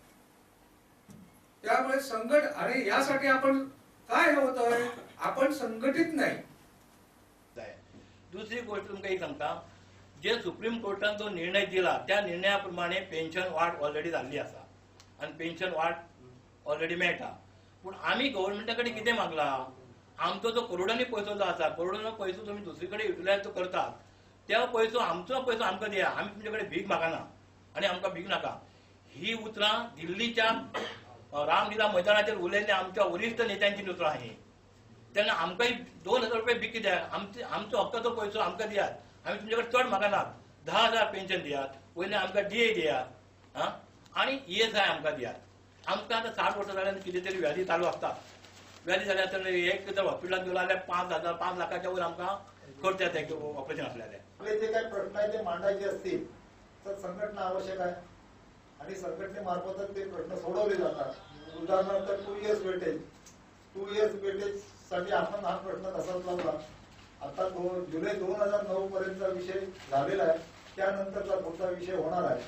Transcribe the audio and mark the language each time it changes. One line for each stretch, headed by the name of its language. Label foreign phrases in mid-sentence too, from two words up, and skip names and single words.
Marathi: त्यामुळे संघट आणि यासाठी आपण काय होतंय आपण संघटित नाही।
Konkani: दुसरी गोष्ट तुमका एक सांगता, जे सुप्रीम कोर्टान जो निर्णय दिला त्या निर्णयाप्रमाणे पेन्शन वाढ ऑलरेडी झाली असा आणि पेन्शन वाढ ऑलरेडी मेळटा। पण आम्ही गव्हर्नमेंटाकडे किती मागला? आमचो जो करोडांनी पैसो जो असा करोडांनी पैसो तुम्ही दुसरीकडे युटिलायज करतात त्या पैसो आमचो पैसो आमकां दिया, आम्ही तुमच्याकडे भीक मागना आणि आमकां भीक नाका। ही उतरां दिल्लीच्या रामलीला मैदानाचेर उलयल्ले आमच्या वरिष्ठ नेत्यांची उतरां ही। तेन्ना आमकां 2000 रुपये भीक कित्याक? आमचो हक्काचो पैसो आमकां दियात, आम्ही तुमच्याकडे चड मागनात। 10,000 पेन्शन दियात, पयलीं आमकां DA दियात आणि ESI आमकां दियात। आमकां आतां 60 वर्सां जाल्यार कितें तरी व्याधी चालू आसता, व्याधी जाल्यार तर एक जर हॉस्पिटलात गेलो जाल्यार 5 लाखाच्या वर आमकां खर्च येता ऑपरेशन असल्याने।
Marathi: आपले जे काही प्रश्न आहेत ते मांडायचे असतील तर संघटना आवश्यक आहे आणि संघटनेमार्फतच ते प्रश्न सोडवले जातात। उदाहरणार्थ 2
English: years weightage
Marathi: साठी आपण हा प्रश्न तसाच लावला। आता जुलै 2009 पर्यंतचा विषय झालेला आहे, त्यानंतरचा पुढचा विषय होणार आहे।